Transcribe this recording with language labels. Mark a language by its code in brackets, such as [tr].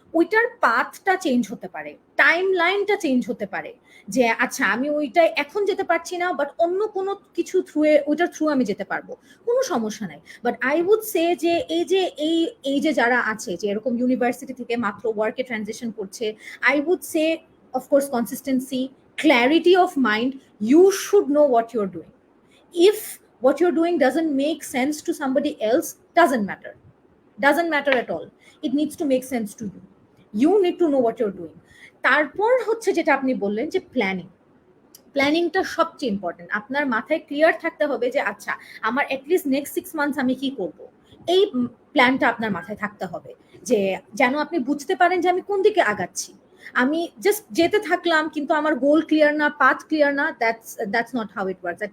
[bn] ওইটার পাথটা চেঞ্জ হতে পারে, টাইম লাইনটা চেঞ্জ হতে পারে, যে আচ্ছা আমি ওইটাই এখন যেতে পারছি না, বাট অন্য কোনো কিছু ওইটার থ্রু আমি যেতে পারবো, কোনো সমস্যা নাই। বাট আই উড সে যে এই যে যারা আছে যে এরকম ইউনিভার্সিটি থেকে মাত্র ওয়ার্কে ট্রানজিশন করছে, I would say of course consistency, clarity of mind. [en] You should know what you are doing. If what you're doing doesn't make sense to somebody else, doesn't matter at all. It needs to make sense to you. You need to know what you're doing. [bn] তারপর হচ্ছে যেটা আপনি বললেন যে প্ল্যানিংটা সবচেয়ে important. আপনার মাথায় ক্লিয়ার থাকতে হবে যে আচ্ছা আমার অ্যাটলিস্ট নেক্সট 6 মান্থস আমি কি করব, এই প্ল্যানটা আপনার মাথায় থাকতে হবে, যে যেন আপনি বুঝতে পারেন যে আমি কোন দিকে আগাচ্ছি। আমি জাস্ট যেতে থাকলাম কিন্তু আমার গোল ক্লিয়ার না, পাথ ক্লিয়ার না, [en] That's not how it works.